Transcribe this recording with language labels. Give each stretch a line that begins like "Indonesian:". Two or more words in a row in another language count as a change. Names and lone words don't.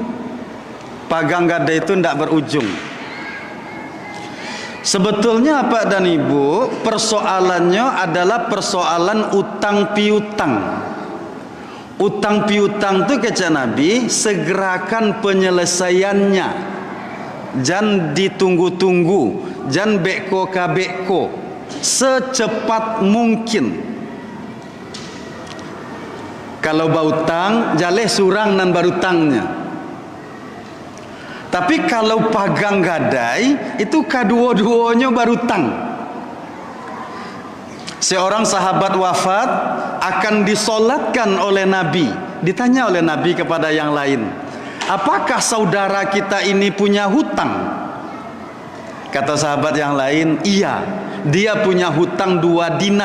Indonesian: Pagang gadai itu tidak berujung. Sebetulnya Pak dan Ibu, persoalannya adalah persoalan utang piutang. Utang piutang itu kata Nabi, segerakan penyelesaiannya. Jangan ditunggu-tunggu, jangan
Minangkabau: beko kabeko,
Indonesian: secepat mungkin.
Minangkabau: Kalau bautang, jaleh surang nan barutangnya.
Indonesian: Tapi kalau pagang gadai, itu kedua-duanya barutang. Seorang sahabat wafat akan disolatkan oleh Nabi. Ditanya oleh Nabi kepada yang lain, apakah saudara kita ini punya hutang? Kata sahabat yang lain, iya, dia punya hutang 2 dinar.